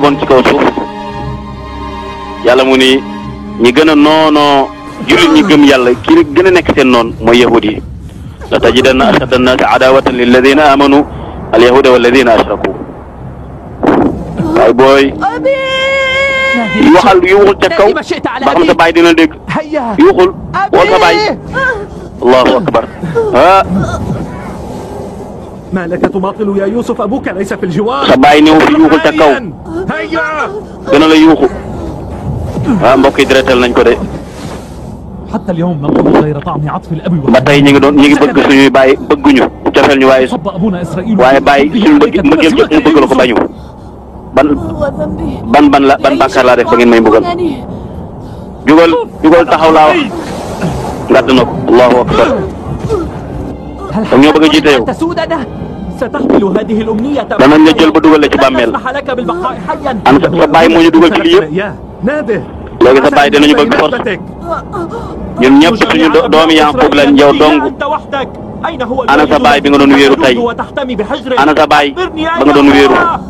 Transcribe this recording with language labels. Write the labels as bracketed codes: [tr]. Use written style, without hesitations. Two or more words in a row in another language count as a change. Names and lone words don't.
[wo] bon ci kaw suuf yàlla mu ni ñi gën a noonoo jullit ñi gëm yàlla kii gën a nekk seen noon mooy yahud yi [ar] لتجدن أشد الناس عداوة للذين آمنوا اليهود والذين أشركوا [wo] waay booy waxal yuuxul ca kaw ba xam sa baay dina dégg yuuxul woo sa baay [ar] الله أكبر ما لك تماطل يا يوسف أبوك ليس في الجوار [wo] sa baay ñëw fi yuuxul ca kaw gën a la yuuxu mbokk yi direetal nañ ko de [ar] حتى اليوم نقول غير طعم عطف الأب [wo] ba tey ñu ngi bëgg suñuy baay bëgguñu cofeel ñu [ar] صب أبونا إسرائيل [wo] waaye baay suñu mbëggeel jot ñu bëgg la ko bañu ban bàkkaar laa def ba ngeen may mbugal jugal taxaw laa wax ngàdd na ko [ar] الله أكبر [wo] dam ñoo bëgg a jiite yow danañ la jël ba dugal la ci bàmmeel ana sa baay moo ñu dugal ci lii yëpp léegi sa baay dinañu bëgg force ñun ñëpp suñu doomi Yaaqub lañ yow dong ana sa baay bi nga doon wéeru tey ana sa baay ba nga doon wéeru